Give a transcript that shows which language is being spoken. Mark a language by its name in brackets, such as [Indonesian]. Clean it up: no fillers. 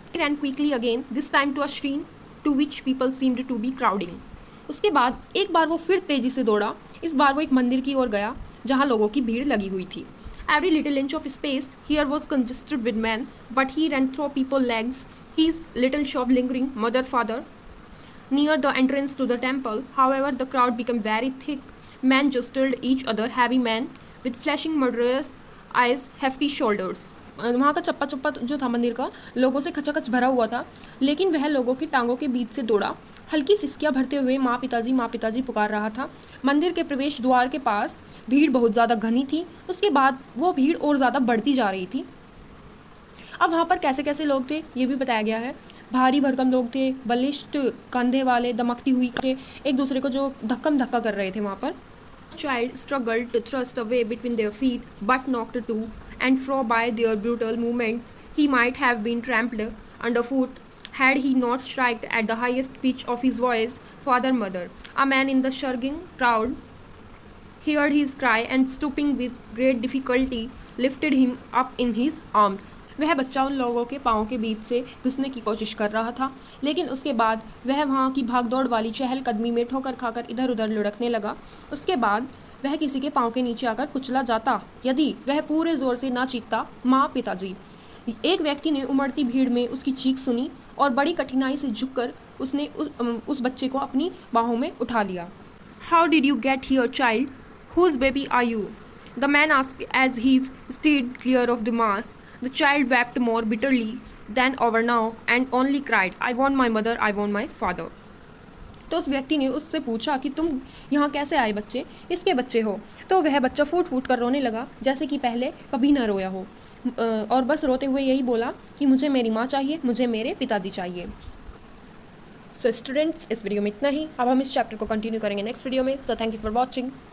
[English] He ran quickly again, this time to a shrine to which people seemed to be crowding. [Hindi] उसके बाद एक बार वो फिर तेज़ी से दौड़ा. इस बार वो एक मंदिर की ओर गया जहाँ लोगों की भीड़ लगी हुई थी. [English] Every little inch of space here was congested with men, but he ran through people's legs, his little shop lingering, mother, father. Near the entrance to the temple, however, the crowd became very thick. Men jostled each other, heavy men with flashing murderous eyes, hefty shoulders. [Hindi] वहाँ का चप्पा चप्पा जो था मंदिर का, लोगों से खचाखच भरा हुआ था, लेकिन वह लोगों की टांगों के बीच से दौड़ा. हल्की सिसकियाँ भरते हुए माँ पिताजी पुकार रहा था. मंदिर के प्रवेश द्वार के पास भीड़ बहुत ज़्यादा घनी थी. उसके बाद वो भीड़ और ज़्यादा बढ़ती जा रही थी. अब वहाँ पर कैसे कैसे लोग थे ये भी बताया गया है. भारी भरकम लोग थे, बलिष्ठ कंधे वाले, दमकती हुई थे, एक दूसरे को जो धक्का कर रहे थे वहाँ पर. [English] Child struggled to thrust away between their feet, but knocked to and fro by their brutal movements. He might have been trampled underfoot had he not shrieked at the highest pitch of his voice, "Father, mother!" A man in the shrugging crowd heard his cry and stooping with great difficulty lifted him up in his arms. [Hindi] वह बच्चा उन लोगों के पाँव के बीच से घुसने की कोशिश कर रहा था, लेकिन उसके बाद वह वहाँ की भागदौड़ वाली चहलकदमी में ठोकर खाकर इधर उधर लुढ़कने लगा. उसके बाद वह किसी के पाँव के नीचे आकर कुचला जाता यदि वह पूरे ज़ोर से ना चीखता, माँ पिताजी. एक व्यक्ति ने उमड़ती भीड़ में उसकी चीख सुनी और बड़ी कठिनाई से झुककर उसने उस बच्चे को अपनी बाहों में उठा लिया. [English] How did you get here, child? Whose baby are you? The man asked as he steered clear of the mass. The child wept more bitterly than ever now and only cried, "I want my mother, I want my father." [Hindi] तो उस व्यक्ति ने उससे पूछा कि तुम यहाँ कैसे आए बच्चे, किसके बच्चे हो। तो वह बच्चा फूट फूट कर रोने लगा जैसे कि पहले कभी ना रोया हो, और बस रोते हुए यही बोला कि मुझे मेरी माँ चाहिए, मुझे मेरे पिताजी चाहिए। सो स्टूडेंट्स, इस वीडियो में इतना ही। अब हम इस चैप्टर को कंटिन्यू करेंगे नेक्स्ट वीडियो में। [English] So thank you for watching.